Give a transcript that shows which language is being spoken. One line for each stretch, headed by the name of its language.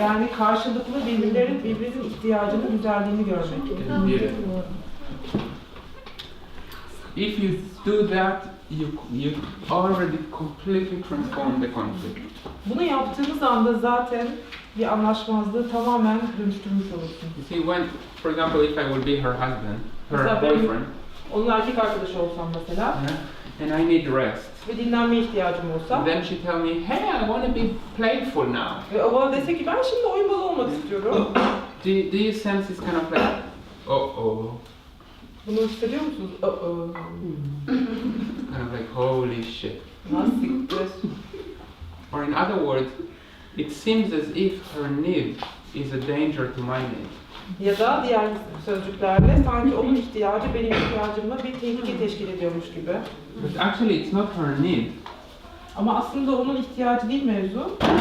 Turkish: Yani karşılıklı birbirinizin ihtiyacını, güzelliğini görmek.
English: as beautiful. If you do that, you already completely transform the conflict.
Turkish: Bunu yaptığınız anda zaten bir anlaşmazlığı tamamen dönüştürmüş olursun.
English: You see, when, for example, if I would be her husband, her
Turkish: Mesela
English: boyfriend,
Turkish: onun erkek arkadaşı olsam mesela
English: and I need rest,
Turkish: ve dinlenme ihtiyacım olsa
English: then she tell me, hey, I want to be playful now.
Turkish: ve o bana dese ki ben şimdi oyunbaz olmak istiyorum.
English: Do you sense this kind of like, uh-oh,
Turkish: Bunu hissediyor musunuz?
English: kind of like, holy shit.
Turkish: Nasıl?
English: Or in other words, it seems as if her need is a danger to my need.
Turkish: Ya da diğer sözcüklerle sanki onun ihtiyacı benim ihtiyacımla bir tehlike teşkil ediyormuş gibi.
English: But actually it's not her need.
Turkish: Ama aslında onun ihtiyacı değil mevzu.